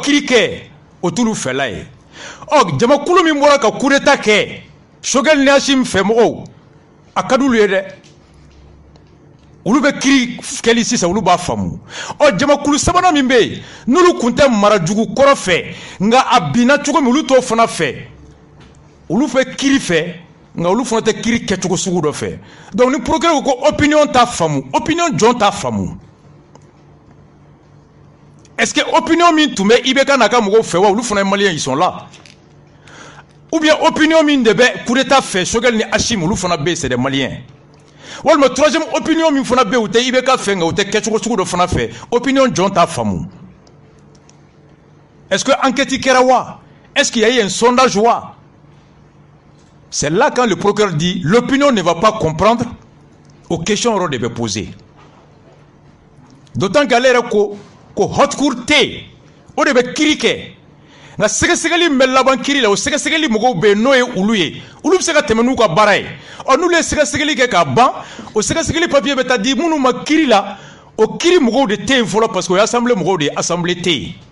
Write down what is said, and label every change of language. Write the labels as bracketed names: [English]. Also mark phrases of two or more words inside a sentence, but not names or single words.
[Bambara] kiri kɛ o t'ulu fɛla ye jamakulu min bɔra ka [French] coup d'état [Bambara] kɛ Choguel ni Hashim fɛ mɔgɔw a ka d'ulu ye dɛ olu bɛ kiri kɛli sisan olu b'a faamu jamakulu sabanan min bɛ yen n'olu kun tɛ marajugu kɔrɔ fɛ nka a binna cogo min olu t'o fana fɛ olu fɛ kiri fɛ nka olu fana tɛ kiri kɛcogo sugu dɔ fɛ donc ni procureur ko opinion t'a faamu opinion jɔn t'a faamu [French] est-ce que [Bambara] opinion min tun bɛ IBK n'a ka mɔgɔw fɛ wa olu fana ye maliyɛn [French] ils sont là ou bien [Bambara] opinion min de bɛ [French] coup d'état [Bambara] fɛ Choguel ni Hashim olu fana bɛ yen [French] c'est des maliens [Bambara] walima troisième opinion min fana bɛ yen u tɛ IBK fɛ nka u tɛ kɛcogo sugu dɔ fana fɛ opinion jɔn t'a faamu [French] est-ce que enquête [Bambara] kɛra wa [French] est-ce qu'il y a eu un sondage [Bambara] wa [French] c'est là quand le procureur dit l'opinion ne va pas comprendre aux questions [Bambara] yɔrɔ de bɛ poser d'autant qu'ale yɛrɛ ko [French] haute cour [Bambara] tɛ o de bɛ kiri kɛ nka sɛgɛsɛgɛli min bɛ laban kiri la o sɛgɛsɛgɛli mɔgɔw bɛ yen n'o ye olu ye olu bɛ se ka tɛmɛ n'u ka baara ye n'olu ye sɛgɛsɛgɛli kɛ k'a ban o sɛgɛsɛgɛli papier bɛ taa di minnu ma kiri la o kiri mɔgɔw de tɛ yen fɔlɔ [French] parce que [Bambara] o ye assemblée mɔgɔw de ye assemblée tɛ yen